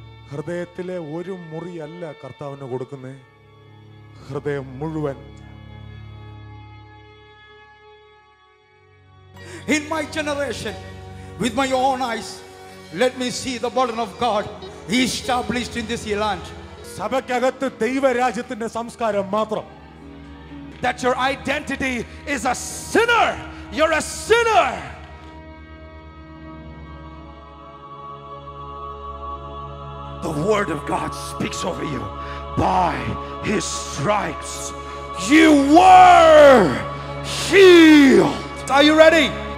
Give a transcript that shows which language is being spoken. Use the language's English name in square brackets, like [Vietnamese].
[Malayalam] ഹൃദയത്തിലെ ഒരു മുറിയല്ല കർത്താവിന് കൊടുക്കുന്നേ, ഹൃദയം മുഴുവൻ. [English] In my generation, with my own eyes, let me see the burden of God established in this land. [Malayalam] സഭയ്ക്കകത്ത് ദൈവരാജ്യത്തിന്റെ സംസ്കാരം മാത്രം. [English] That your identity is a sinner. You're a sinner. The word of God speaks over you. By his stripes you were healed. Are you ready?